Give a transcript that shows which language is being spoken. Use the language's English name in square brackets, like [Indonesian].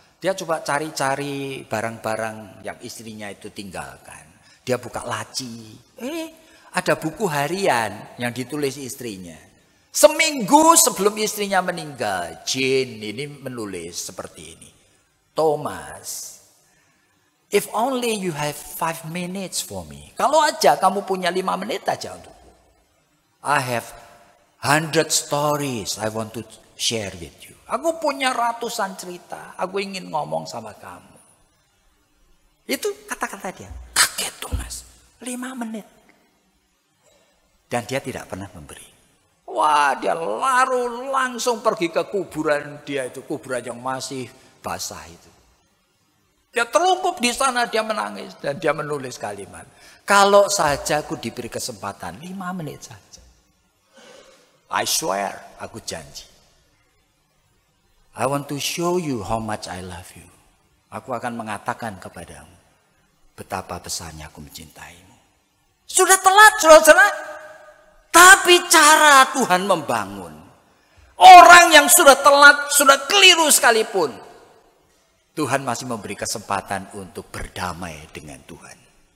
[Indonesian] Dia coba cari-cari barang-barang yang istrinya itu tinggalkan. Dia buka laci. Ada buku harian yang ditulis istrinya. Seminggu sebelum istrinya meninggal, Jane ini menulis seperti ini. [English] Thomas, if only you have 5 minutes for me. [Indonesian] Kalau aja kamu punya 5 menit aja untukku. [English] I have 100 stories I want to share with you. [Indonesian] Aku punya ratusan cerita. Aku ingin ngomong sama kamu. Itu kata-kata dia. Kaget Thomas. 5 menit. Dan dia tidak pernah memberi. Wah, dia langsung pergi ke kuburan dia itu. Kuburan yang masih basah itu. Dia terlungkup di sana, dia menangis. Dan dia menulis kalimat. Kalau saja aku diberi kesempatan 5 menit saja. [English] I swear, [Indonesian] aku janji. [English] I want to show you how much I love you. [Indonesian] Aku akan mengatakan kepadamu betapa besarnya aku mencintaimu. Sudah telat, saudara. Tapi cara Tuhan membangun. Orang yang sudah telat, sudah keliru sekalipun, Tuhan masih memberi kesempatan untuk berdamai dengan Tuhan.